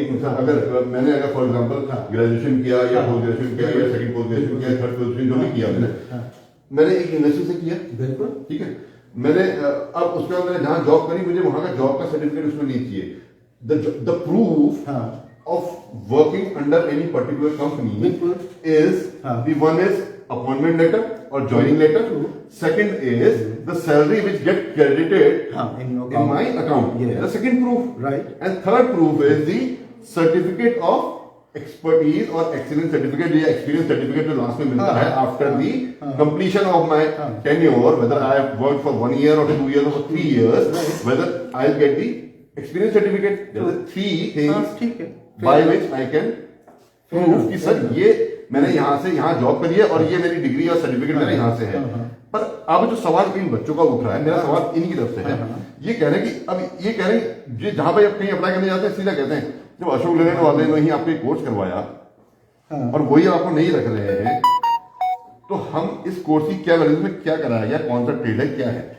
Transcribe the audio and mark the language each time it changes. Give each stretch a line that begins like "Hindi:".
Hindi: अगर मैंने अगर फॉर एग्जांपल ग्रेजुएशन किया या पोस्ट ग्रेजुएशन किया या सेकंड पोस्ट ग्रेजुएशन किया, थर्ड पोस्ट ग्रेजुएशन जो भी किया मैंने एक यूनिवर्सिटी से किया, बिल्कुल ठीक है, मैंने अब उसके बाद मैंने जहां जॉब करी, मुझे वहां का जॉब का सर्टिफिकेट उसमें नहीं चाहिए।
English: The proof of working under any particular company is the one is appointment letter or joining letter. Second is the salary which get credited in my account. The second proof, right? And third proof is the certificate of expertise or excellence certificate, the experience certificate जो last में मिलता है after the completion of my tenure, whether I have worked for 1 year or 2 years or 3 years, whether I'll get the experience certificate.
Hindi: There are 3 things by which I can prove कि sir ये मैंने यहाँ से यहाँ job करी है और ये मेरी डिग्री और सर्टिफिकेट मेरा यहाँ से है। पर अब जो सवाल इन बच्चों का उठ रहा है, मेरा सवाल इन्हीं की तरफ से है, ये कह रहे हैं कि अब ये कह रहे हैं ये जहां पे आप कहीं अप्लाई करने जाते हैं सीधा कहते हैं जब अशोक लेलैंड वाले ने ही आपको कोर्स करवाया और वही आपको नहीं रख रहे हैं, तो हम इस कोर्स की क्या वैल्यू में क्या कराया गया, कौन सा ट्रेड है, क्या है?